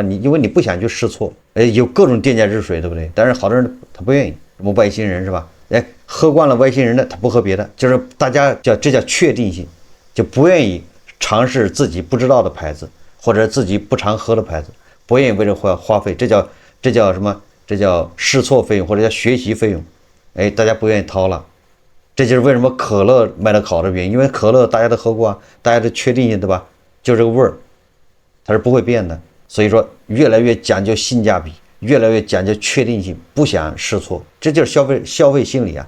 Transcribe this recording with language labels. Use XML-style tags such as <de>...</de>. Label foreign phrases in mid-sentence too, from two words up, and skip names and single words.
<zh>因為你不想去試錯。有各種電解質水，對不對？但是好多人他不願意，什麼外星人是吧？喝慣了外星人的，他不喝別的，就是大家这叫確定性，就不願意嘗試自己不知道的牌子，或者自己不常喝的牌子，不願意為這花費，這叫什麼？這叫試錯費用，或者叫學習費用，大家不願意掏了。這就是為什麼可樂賣得好的原因，因為可樂大家都喝過啊，大家都確定性，對吧？就這個味兒，它是不會變的。所以說，越來越講究性價比，越來越講究確定性，不想試錯，這就是消費心理啊。</zh>